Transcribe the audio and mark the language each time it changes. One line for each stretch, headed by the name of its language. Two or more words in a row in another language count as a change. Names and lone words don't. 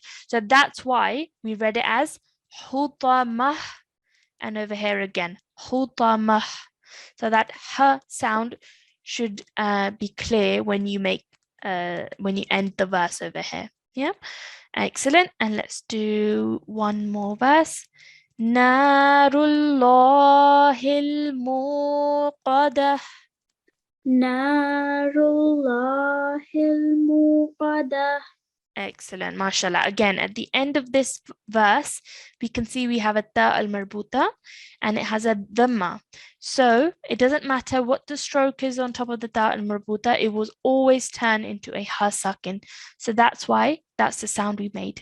English: So that's why we read it as Hutamah, and over here again, Hutamah. So that h sound should be clear when you end the verse over here. Yeah, excellent. And let's do one more verse.
Arabic: نار الله الموقدة. نار الله الموقدة.
English: Excellent, mashallah. Again, at the end of this verse, we can see we have a
Arabic: ta al-marbuta
English: and it has a dhamma. So it doesn't matter what the stroke is on top of the
Arabic: ta al-marbuta,
English: it will always turn into a
Arabic: ha sakin.
English: So that's why that's the sound we made.